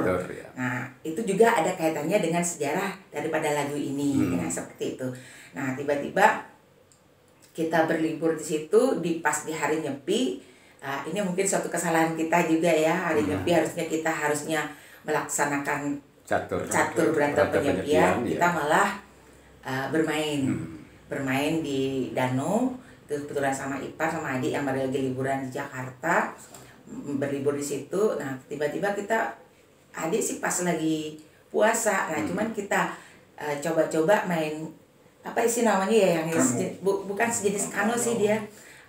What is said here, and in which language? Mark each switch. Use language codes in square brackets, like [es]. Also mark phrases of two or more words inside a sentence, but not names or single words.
[id] Nah, itu juga ada kaitannya dengan sejarah daripada lagu ini. Nah, seperti itu. Nah, tiba-tiba kita berlibur di situ pas di hari Nyepi. Ini mungkin suatu kesalahan kita juga ya, hari Nyepi harusnya melaksanakan catur berata penyepian, kita malah bermain di danau. Itu kebetulan sama Ipar sama adik yang baru lagi liburan di Jakarta, berlibur di situ. Nah tiba-tiba adik sih pas lagi puasa, nah cuman kita coba-coba main apa sih namanya ya yang bukan sejenis kano sih dia.